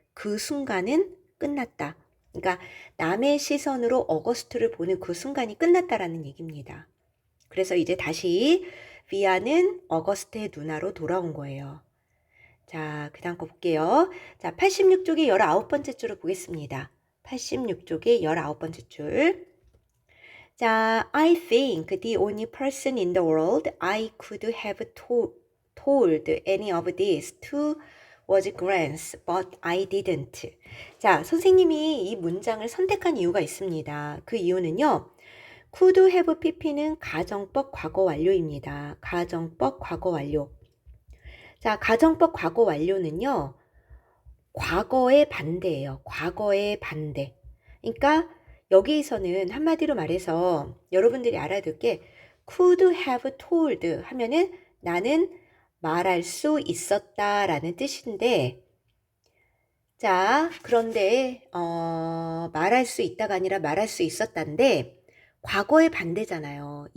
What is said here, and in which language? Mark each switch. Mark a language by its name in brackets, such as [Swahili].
[Korean] 그 순간은 끝났다. 그러니까 남의 시선으로 어거스트를 보는 그 순간이 끝났다라는 얘기입니다. 그래서 이제 다시 비아는 어거스트의 누나로 돌아온 거예요. 자, 그 다음 거 볼게요. 자, 86쪽의 19번째 줄을 보겠습니다. 86쪽의 19번째 줄. [English] 자, I think the only person in the world I could have told any of this to was Grant, but I didn't. [Korean] 자, 선생님이 이 문장을 선택한 이유가 있습니다. 그 이유는요. could have pp는 가정법 과거 완료입니다. 가정법 과거 완료. 자, 가정법 과거 완료는요. 과거의 반대예요. 과거의 반대. 그러니까 여기에서는 한마디로 말해서 여러분들이 알아둘 게 [English] could have told [Korean] 하면은 나는 말할 수 있었다라는 뜻인데 자, 그런데 말할 수 있다가 아니라 말할 수 있었다인데 과거의 반대잖아요.